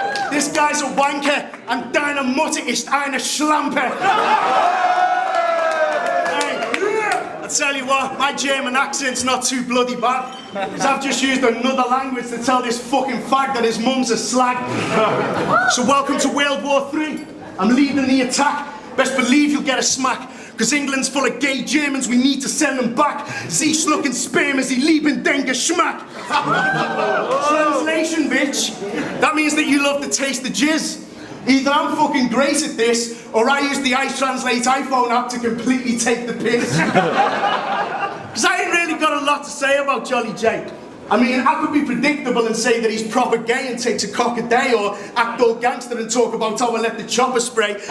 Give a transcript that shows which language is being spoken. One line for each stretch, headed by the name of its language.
English: This guy's a wanker, and
German: deine Mutter ist eine Schlampe.
English: Hey, I tell you what, my German accent's not too bloody bad, because I've just used another language to tell this fucking fag that his mum's a slag. So welcome to World War III. I'm leading the attack. Best believe you'll get a smack. Because England's full of gay Germans, we need to send them back.
German: Sie schlucken Sperm as sie lieben den Geschmack.
English: Translation, bitch. That means that you love the taste of jizz. Either I'm fucking great at this, or I use the iTranslate iPhone app to completely take the piss. Because I ain't really got a lot to say about JollyJay. I mean, I could be predictable and say that he's proper gay and takes a cock a day, or act all gangster and talk about how I let the chopper spray.